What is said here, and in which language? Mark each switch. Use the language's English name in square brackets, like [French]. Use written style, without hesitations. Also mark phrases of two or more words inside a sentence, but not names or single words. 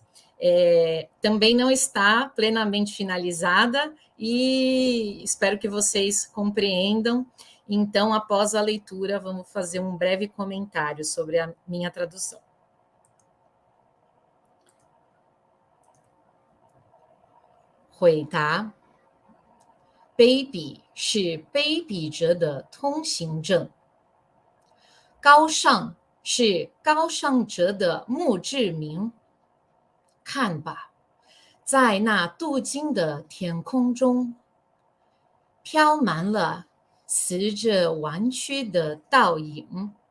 [Portuguese] Também não está plenamente finalizada e espero que vocês compreendam. Então, após a leitura, vamos fazer um breve comentário sobre a minha tradução. Huetá. [Chinese] 卑鄙是卑鄙者的通行证，高尚是高尚者的墓志铭。看吧，在那镀金的天空中，飘满了死者弯曲的倒影。